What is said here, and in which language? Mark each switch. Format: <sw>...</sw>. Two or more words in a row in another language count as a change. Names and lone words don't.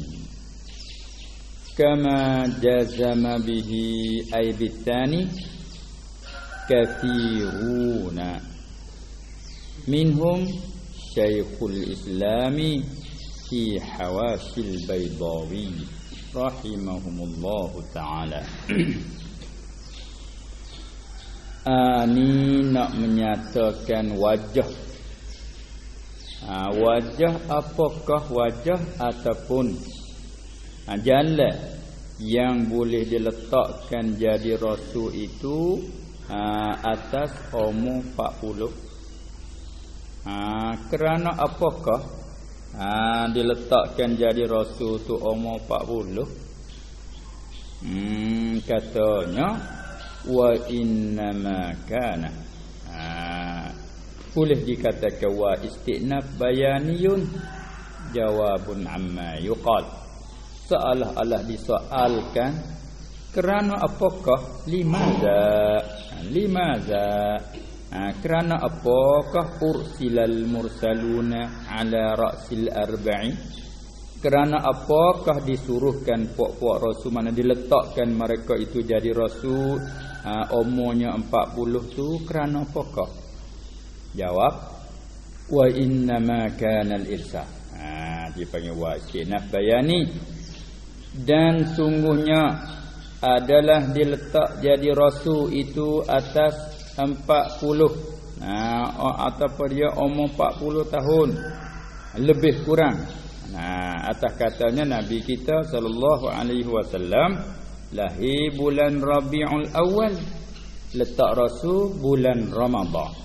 <ar>كما جزم به أي بتاني كثيرون منهم شيخ الإسلام في حواشي البيضاوي رحمهم الله تعالى.</ar> <ms>Ini nak menyatakan wajah. Wajah apakah wajah ataupun jalan yang boleh diletakkan jadi rasul itu atas umur 40. Kerana apakah diletakkan jadi rasul tu umur 40?</ms> <ar>Katanya وإنما كان.</ar> <ms>Boleh dikatakan</ms> <ar>واستئناف بياني جواب عما يقال.</ar> <ms>Seolah-olah disoalkan kerana apakah limaza kerana apakah</ms> <ar>أرسل المرسلون على رأس الأربعين,</ar> <ms>kerana apakah disuruhkan puak-puak rasul, mana diletakkan mereka itu jadi rasul umurnya 40 tu, kerana apakah?</ms> <ar>Jawab وإنما كان الإرسال. Dipanggil واستئناف بياني,</ar> <ms>dan sungguhnya adalah diletak jadi rasul itu atas 40 ataupun dia umur 40 tahun lebih kurang. Atas katanya Nabi kita</ms> <ar>صلى الله عليه وسلم</ar> <ms>lahir bulan Rabiul Awal, letak rasul bulan Ramadan.</ms>